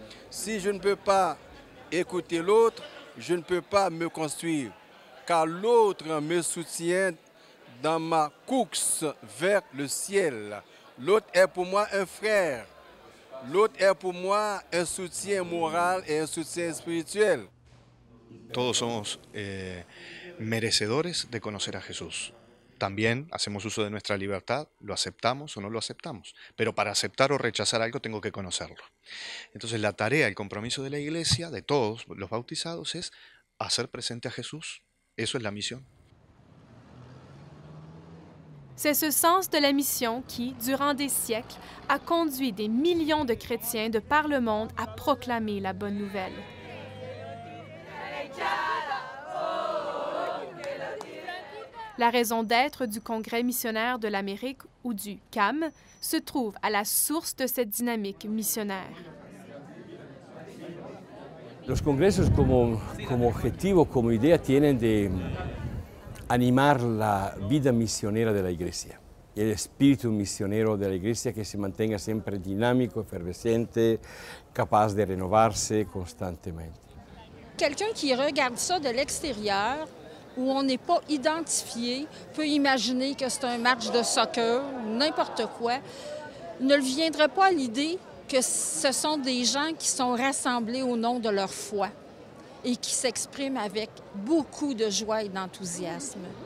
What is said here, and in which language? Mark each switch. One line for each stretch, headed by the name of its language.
French: Si je ne peux pas écouter l'autre, je ne peux pas me construire, car l'autre me soutient dans ma course vers le ciel. L'autre est pour moi un frère. L'autre est pour moi un soutien moral et un soutien espirituel.
Spanish: Todos somos merecedores de conocer a Jesús. También hacemos uso de nuestra libertad, lo aceptamos o no lo aceptamos. Pero para aceptar o rechazar algo tengo que conocerlo. Entonces la tarea, el compromiso de la Iglesia, de todos los bautizados, es hacer presente a Jesús. Eso es la misión.
French: C'est ce sens de la mission qui, durant des siècles, a conduit des millions de chrétiens de par le monde à proclamer la bonne nouvelle. La raison d'être du Congrès missionnaire de l'Amérique, ou du CAM, se trouve à la source de cette dynamique missionnaire.
Spanish: Los congresos como objetivo, como idea, tienen de animar la vida misionera de la Iglesia, el espíritu misionero de la Iglesia que se mantenga siempre dinámico, efervescente, capaz de renovarse constantemente.
French: Quelqu'un qui regarde ça de l'extérieur, où on n'est pas identifié, peut imaginer que c'est un match de soccer ou n'importe quoi, ne le viendrait pas à l'idée que ce sont des gens qui sont rassemblés au nom de leur foi et qui s'expriment avec beaucoup de joie et d'enthousiasme.